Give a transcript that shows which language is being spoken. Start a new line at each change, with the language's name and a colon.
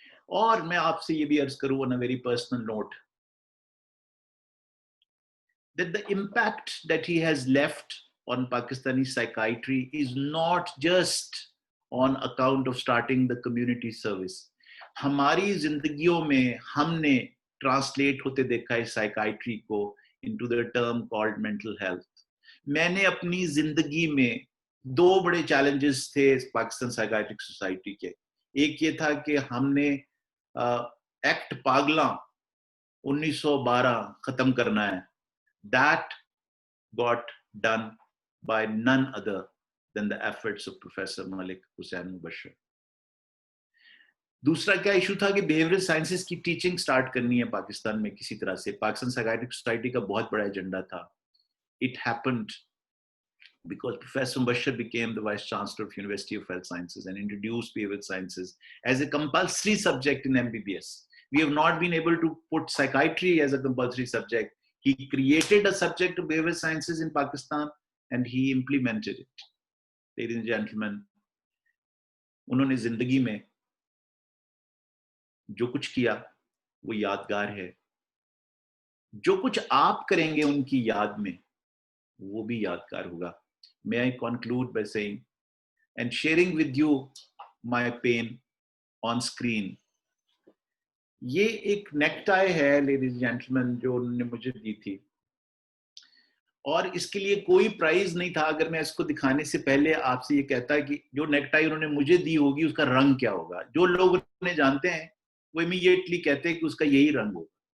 Hindi: और मैं आपसे ये भी अर्ज करूं
English: on a very personal note, that the impact that he has left on Pakistani psychiatry is not just on account of starting the community service.
Hindi: हमारी जिंदगियों में हमने translate होते देखा है psychiatry को
English: into the term called mental health.
Hindi: मैंने अपनी जिंदगी में दो बड़े challenges थे पाकिस्तान साइकाइट्रिक सोसाइटी के. एक ये था कि हमने एक्ट पागला 1912 खत्म करना है.
English: That got done by none other than the efforts of Professor Malik Hussain Mubashir.
Hindi: दूसरा क्या इशू था कि बिहेवियरल साइंसेस की टीचिंग स्टार्ट करनी है पाकिस्तान में किसी तरह से. पाकिस्तान साइकाइट्रिक सोसाइटी का बहुत बड़ा एजेंडा था.
English: It happened because Professor Mubashir became the Vice Chancellor of University of Health Sciences and introduced behavioral sciences as a compulsory subject in MBBS. We have not been able to put psychiatry as a compulsory subject. He created a subject of behavioral sciences in Pakistan and he implemented it.
Hindi: Ladies and gentlemen, उन्होंने जिंदगी में जो कुछ किया वो यादगार है. जो कुछ आप करेंगे उनकी याद में वो भी यादगार होगा.
English: May I conclude by saying and sharing with you my pain on screen.
Hindi: ये एक नेकटाई है
English: ladies and gentleman
Hindi: जो उन्होंने मुझे दी थी और इसके लिए कोई प्राइज नहीं था. अगर मैं इसको दिखाने से पहले आपसे ये कहता कि जो नेकटाई उन्होंने मुझे दी होगी उसका रंग क्या होगा, जो लोग उन्हें जानते हैं वो इमीडिएटली कहते हैं कि उसका यही रंग होगा.